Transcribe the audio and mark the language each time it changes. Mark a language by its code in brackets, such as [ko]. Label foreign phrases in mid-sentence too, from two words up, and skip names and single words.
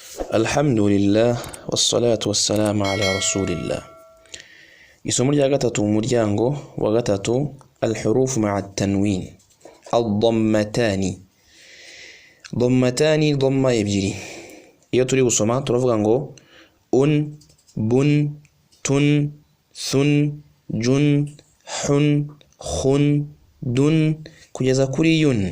[ar] الحمد لله والصلاة والسلام على رسول الله. [rw] Isomo rya gatatu mu muryango wa gatatu [ar] الحروف مع التنوين. [rw] Ad-dammatani. [ar] ضمتان ضمة ebyiri. [rw] Iyo turi gusoma turavuga ngo un, bun, tun, thun, jun, hun, khun, dun kugeza kuri yun.